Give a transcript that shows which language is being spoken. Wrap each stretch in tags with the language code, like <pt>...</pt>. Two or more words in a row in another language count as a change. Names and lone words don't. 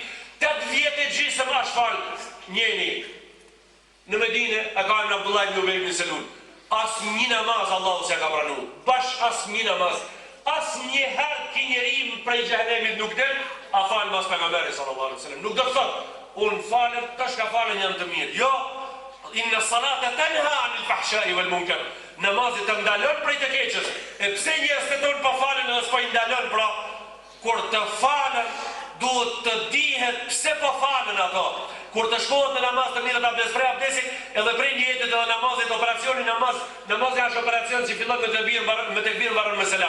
<sq>8 vjet e gjysëm është falë njëri. Në Medinë e ka në Abdullah ibn Ubay ibn Selul. As një namaz Allahu s'ja ka pranu. Bash as një namaz. As një herë ki njeri prej xhehenemit nuk del, a falë mas pejgamberit</sq> <ar>صلى الله عليه وسلم.</ar> <sq>Nuk do të thotë, unë falem, tash ka falen janë të mirë. Jo,</sq> <ar>إن الصلاة تنهى عن الفحشاء والمنكر.</ar> <sq>Namazi të ndalon prej të keqes. E pse njerëzit e tonë pa falen edhe s'po i ndalon, pra kur të falen duhet të dihet pse po falen ato. Kur të shkohet në namaz të mirë të abdes prej abdesit, edhe prej njetit edhe namazit, operacioni namazi është operacion që fillon me tekbir mbaron me selam.</sq>